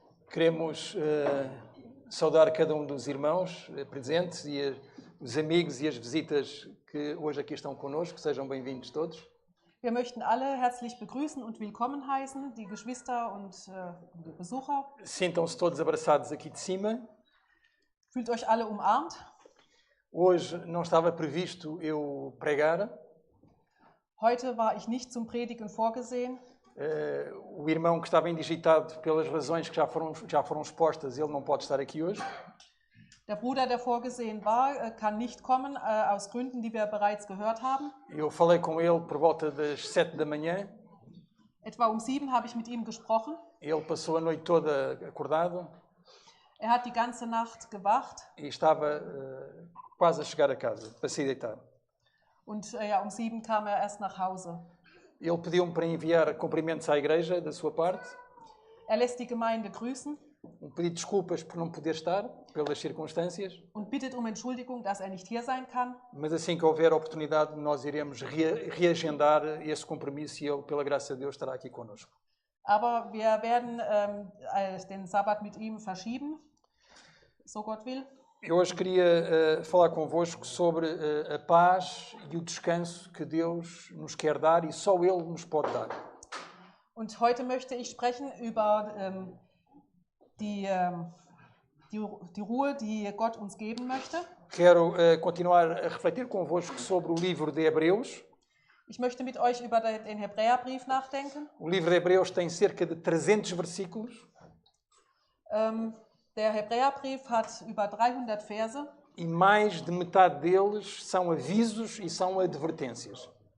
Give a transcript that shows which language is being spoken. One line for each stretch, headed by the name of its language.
Portuguese: Queremos saudar cada dos irmãos presentes e os amigos e as visitas que hoje aqui estão conosco. Sejam bem-vindos todos.
German: Wir möchten alle herzlich begrüßen und willkommen heißen, die Geschwister und die Besucher.
Portuguese: Sintam-se todos abraçados aqui de cima.
German: Fühlt euch alle umarmt.
Portuguese: Hoje não estava previsto eu pregar.
German: Heute war ich nicht zum Predigen vorgesehen.
Portuguese: O irmão que estava indigitado, pelas razões que já foram expostas, ele não pode estar aqui hoje.
German: Der Bruder, der vorgesehen war, kann nicht kommen, aus Gründen, die wir bereits gehört haben.
Portuguese: Eu falei com ele por volta das 7 da manhã.
German: Etwa um 7 habe ich mit ihm gesprochen.
Portuguese: Ele passou a noite toda acordado.
German: Er hat die ganze Nacht gewacht.
Portuguese: E estava quase a chegar a casa, para se deitar.
German: Und ja, um 7 kam er erst nach Hause.
Portuguese: Ele pediu-me para enviar cumprimentos à igreja, da sua parte.
German: Lässt die Gemeinde grüßen.
Portuguese: Pedido desculpas por não poder estar, pelas circunstâncias.
German: Und bittet um Entschuldigung, dass er nicht hier sein kann.
Portuguese: Mas assim que houver oportunidade, nós iremos reagendar esse compromisso e ele, pela graça de Deus, estará aqui conosco.
German: Aber wir werden den Sabbat mit ihm verschieben, so Gott will.
Portuguese: Eu hoje queria falar convosco sobre a paz e o descanso que Deus nos quer dar e só Ele nos pode dar.
German: Und heute möchte ich sprechen über die Ruhe, die Gott uns geben möchte.
Portuguese: Quero continuar a refletir convosco sobre o livro de Hebreus.
German: Ich möchte mit euch über den Hebräerbrief nachdenken.
Portuguese: O livro de Hebreus tem cerca de 300 versículos.
German: Der Hebräerbrief hat über 300 Verse.
Portuguese: E mais de metade deles são avisos e são advertências.